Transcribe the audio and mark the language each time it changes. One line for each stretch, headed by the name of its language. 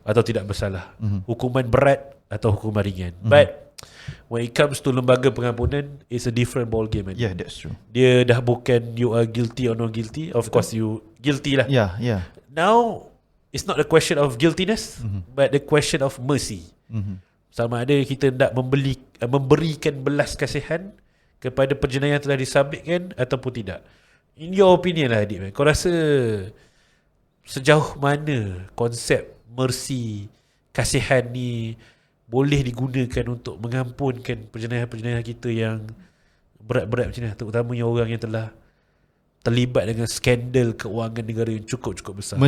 Malay: atau tidak bersalah, hukuman berat atau hukuman ringan.
English: But when it comes to
Malay: lembaga pengampunan,
English: it's a different ball game. Yeah, that's true.
Malay: Dia dah bukan
English: you are guilty or not guilty. Of course you guilty lah. Yeah. Now it's not a question of guiltiness, but the question of mercy.
Malay: Sama ada kita nak memberikan belas kasihan kepada penjenayah yang telah disabitkan ataupun tidak.
English: In your opinion
Malay: lah, Adik, kau rasa sejauh mana konsep mercy, kasihan ni boleh digunakan untuk mengampunkan penjenayah-penjenayah kita yang berat-berat macam ni, terutamanya orang yang telah terlibat dengan skandal keuangan negara yang cukup-cukup besar.